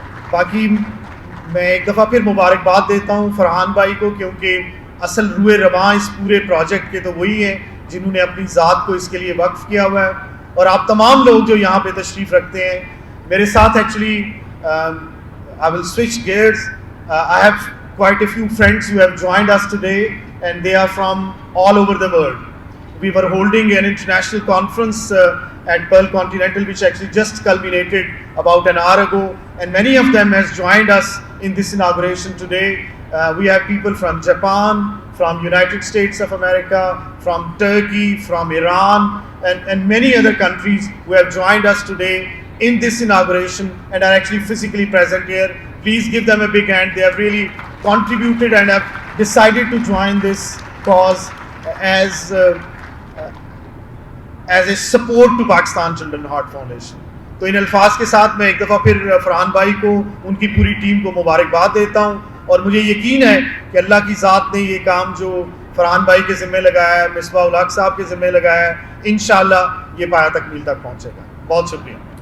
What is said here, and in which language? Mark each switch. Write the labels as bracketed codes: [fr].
[ur] باقی میں ایک دفعہ پھر مبارکباد دیتا ہوں فرحان بھائی کو, کیونکہ اصل روح رواں اس پورے پروجیکٹ کے تو وہی ہیں جنہوں نے اپنی ذات کو اس کے لیے وقف کیا ہوا ہے. اور آپ تمام لوگ جو یہاں پہ تشریف رکھتے ہیں میرے ساتھ, actually [en] I will switch gears. I have quite a few friends who have joined us today and they are from all over the world. We were holding an international conference at Pearl Continental which actually just culminated about an hour ago, and many of them has joined us in this inauguration today. We have people from Japan, from United States of America, from Turkey, from Iran, and many other countries who have joined us today in this inauguration and are actually physically present here. Please give them a big hand. They have really contributed and have decided to join this cause as a support to Pakistan Children Heart Foundation. [ur] تو ان الفاظ کے ساتھ میں ایک دفعہ پھر فرحان بھائی کو, ان کی پوری ٹیم کو مبارکباد دیتا ہوں, اور مجھے یقین ہے کہ اللہ کی ذات نے یہ کام جو فرحان بھائی کے ذمہ لگایا ہے, مصباح الحق صاحب کے ذمہ لگایا ہے, انشاءاللہ یہ پایہ تکمیل تک پہنچے گا. بہت شکریہ.